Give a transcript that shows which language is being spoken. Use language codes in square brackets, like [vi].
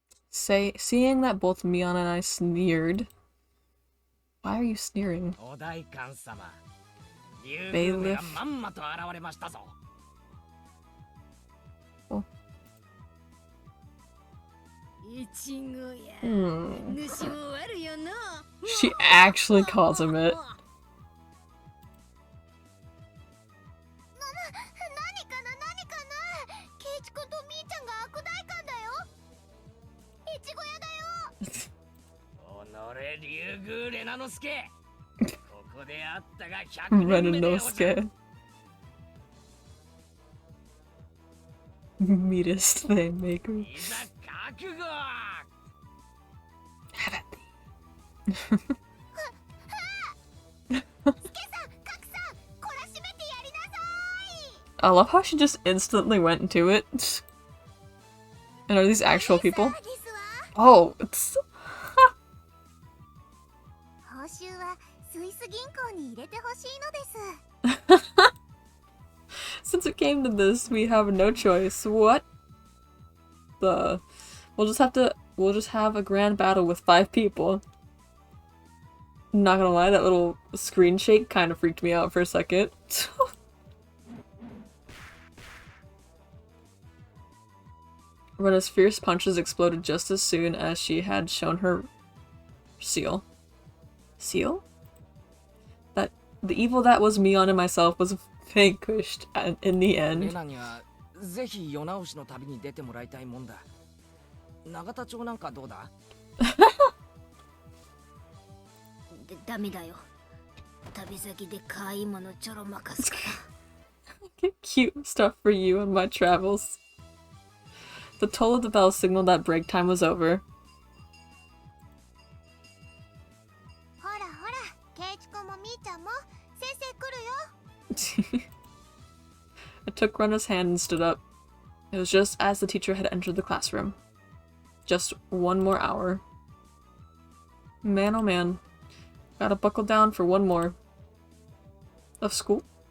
[en] Seeing that both Mion and I sneered. Why are you sneering? [ja] お代官様、竜宮がまんまと現れましたぞ。イチゴや。 Hmm. 主も悪よな。 [en] She actually calls him it. [ja] 何かな。ケイチ君とミーちゃんが悪代官だよ。イチゴ屋だよ。おのれ竜宮レナの助。ここであったが100年目でおじゃ。 [en] Renanosuke. Meanest they make her. [ja] いざ覚悟。 [en] Have at thee. [ja] スケさん、カクさん、こらしめてやりなさい。 [en] I love how she just instantly went into it. And are these actual people? [ja] ですわ。 [en] Oh, it's... [ja] 報酬はスイス銀行に入れてほしいのです。 [en] Since it came to this, we have no choice. What the... We'll just have a grand battle with 5 people. Not gonna lie, that little screen shake kind of freaked me out for a second. Rena's fierce punches exploded just as soon as she had shown her seal. Seal? That the evil that was Mion and myself was vanquished in the [ja] レ [en] end. [ja] ナにはぜひ世直しの旅に出てもらいたいもんだ。永田町なんかどうだ。ダメだよ。旅先で可愛いものちょろまかすから。 [en] Get cute stuff for you on my travels. The toll of the bell signaled that break time was over. [ja] ほらほら、ケイチ君もミーちゃんも先生来るよ。 [en] I took Rena's hand and stood up. It was just as the teacher had entered the classroom. Just one more hour. Man, oh man. Gotta buckle down for one more. Of school?